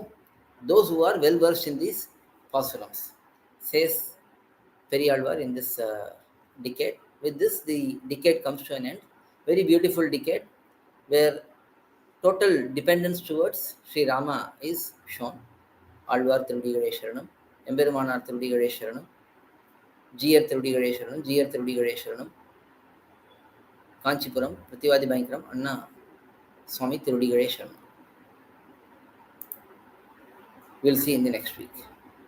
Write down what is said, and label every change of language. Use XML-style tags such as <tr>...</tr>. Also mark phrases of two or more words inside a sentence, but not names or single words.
<en>Those who are well versed in these pAsurams, says periyAzhwAr in this decade. With this, the decade comes to an end. Very beautiful decade where total dependence towards Sri Rama is shown.</en> <ta>ஆழ்வார் திருவடிகளே சரணம், எம்பெருமானார் திருவடிகளே சரணம், ஜீயர் திருவடிகளே சரணம், ஜீயர் திருவடிகளே சரணம், காஞ்சிபுரம், பிரதிவாதி பயங்கரம், அண்ணா ஸ்வாமி திருவடிகளே சரணம்.</ta> <en>We'll see in the next week.</en>